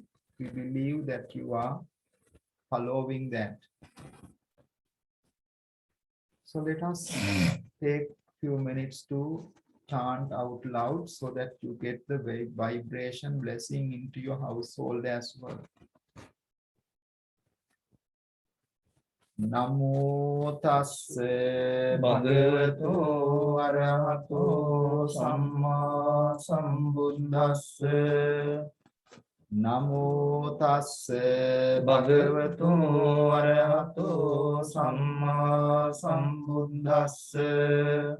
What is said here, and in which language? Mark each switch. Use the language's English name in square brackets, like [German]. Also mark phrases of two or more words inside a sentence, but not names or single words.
[English] We believe that you are following that. So let us take few minutes to chant out loud so that you get the vibration blessing into your household as well. [Pali] Namo tasse bhagavato arahato samma sambuddhasse. Namo tasse bhagavato arahato samma sambuddhasse.